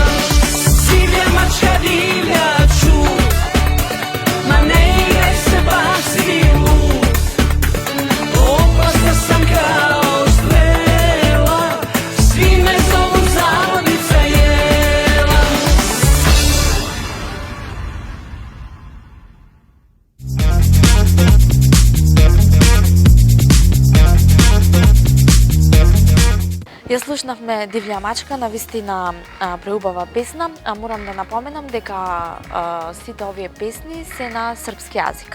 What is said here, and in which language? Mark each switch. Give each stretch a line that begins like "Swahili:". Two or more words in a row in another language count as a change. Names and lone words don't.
Serbian: Divlja mačka, divlja čut, ma ne igraj se, baš si lud. Opasna sam kao strela, svi me zovu za vodljiva jela.
Macedonian: Ја слушнавме Дивља мачка, навистина преубава песна, а морам да напоменам дека сите овие песни се на српски јазик.